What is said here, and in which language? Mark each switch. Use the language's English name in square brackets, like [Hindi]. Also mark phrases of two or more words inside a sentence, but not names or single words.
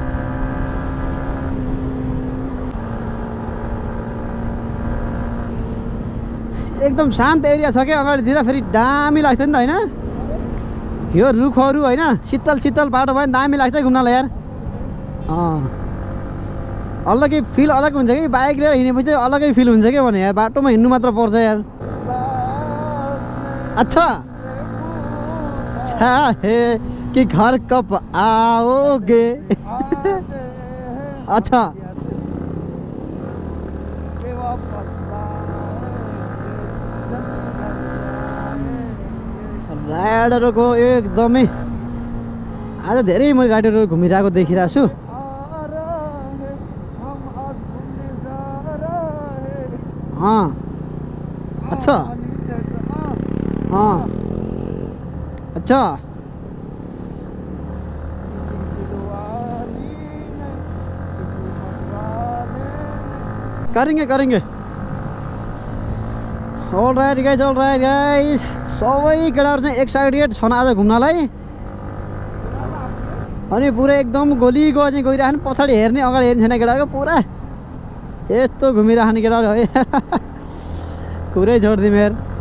[Nepali] एकदम शान्त एरिया छ क्या अगाडितिर, फेरि दामी लाग्छ नि त होइन। यो रुखहरू होइन, शीतल बाटो भयो नि दामी लाग्छ घुम्नलाई यार। अलग्गै फिल अलग हुन्छ कि, बाइक लिएर हिँडेपछि चाहिँ अलग्गै फिल हुन्छ क्या भने यार, बाटोमा हिँड्नु मात्र पर्छ यार। [Hindi] अच्छा हे कि घर कब आओगे [Nepali] अच्छा राइडरको एकदमै आज धेरै मैले राइडरहरू घुमिरहेको देखिरहेको छु। [Hindi] अच्छा अच्छा करेंगे करेंगे। [English] all right guys [Nepali] सबै केटाहरू चाहिँ एक्साइटेड छन् आज घुम्नलाई। अनि पुरै एकदम गोली चाहिँ गइरहन्, पछाडि हेर्ने अगाडि हेर्ने छैन केटाहरूको, पुरा यस्तो घुमिरहने केटाहरू है। कुरै छोडिदिउँ यार।